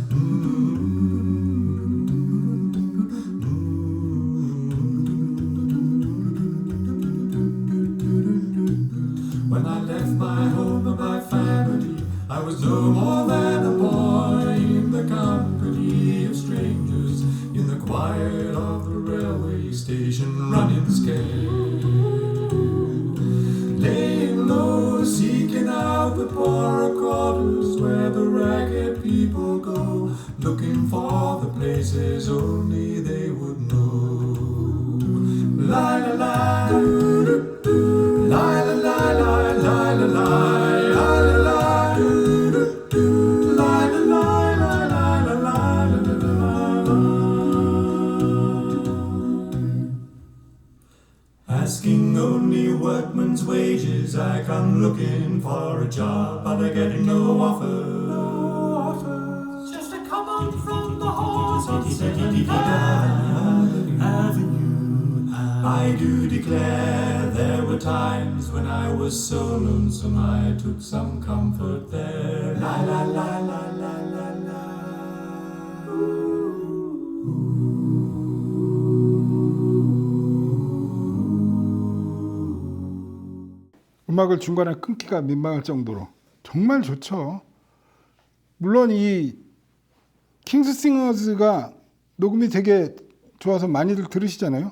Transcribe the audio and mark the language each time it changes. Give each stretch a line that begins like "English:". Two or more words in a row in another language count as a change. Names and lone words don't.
English: When I left my home and my family, I was no more than a boy in the company of strangers, in the quiet of the railway station, running scared, laying low, seeking out the poorer quarters where the ragged people go, looking for the places only they would know. La la la, doo doo doo, la la la la. La la la, la la la, do do do, la la la, la la la la, la la la. Asking only workman's wages, I come looking for a job, but I get no offer. No offer. Just a come on from the horse on 7th Avenue. I do declare there were times when I was so lonesome I took some comfort there. La la la la la la la.
Korean: 음악을 중간에 끊기가 민망할 정도로 정말 좋죠. 물론 이 킹스싱어즈가 녹음이 되게 좋아서 많이들 들으시잖아요.